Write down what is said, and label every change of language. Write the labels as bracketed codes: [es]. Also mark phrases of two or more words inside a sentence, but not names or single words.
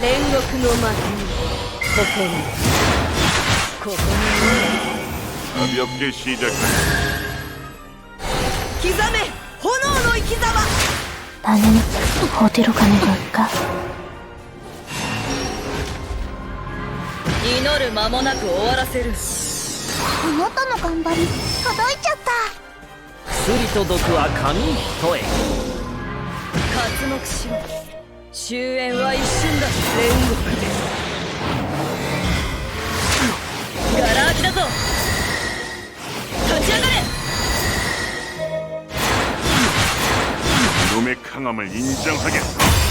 [ja] 獄の幕にここに [ko] 가볍게 시작. [ja] 刻め炎の生き様 [ko] 나는 어디로 가는 걸까? [ja] 祈る間もなく終わらせるあなたの頑張り届いちゃった。薬と毒は紙一重。刮目しろ終焉は一瞬だ煉獄でガラ空きだぞ立ち上がれ [ko] 놈의 강함을 인정하겠어.